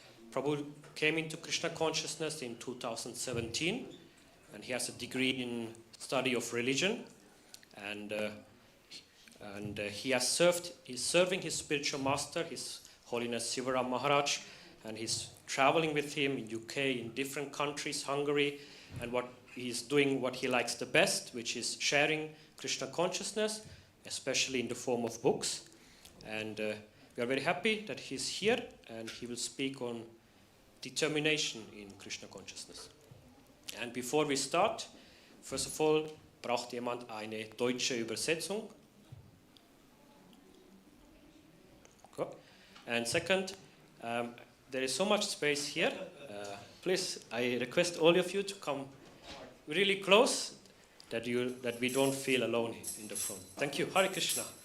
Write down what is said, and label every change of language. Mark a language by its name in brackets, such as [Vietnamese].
[English] Prabhu came into Krishna consciousness in 2017, and he has a degree in study of religion, and he's serving his spiritual master, His Holiness Sivaram Maharaj, and he's traveling with him in UK, in different countries, Hungary, and what he's doing what he likes the best, which is sharing Krishna consciousness, especially in the form of books. And we are very happy that he's here, and he will speak on determination in Krishna consciousness. And before we start, first of all, [German] braucht jemand eine deutsche Übersetzung? [English] Okay. And second, there is so much space here. Please, I request all of you to come really close, that we don't feel alone in the front. Thank you. Hare Krishna.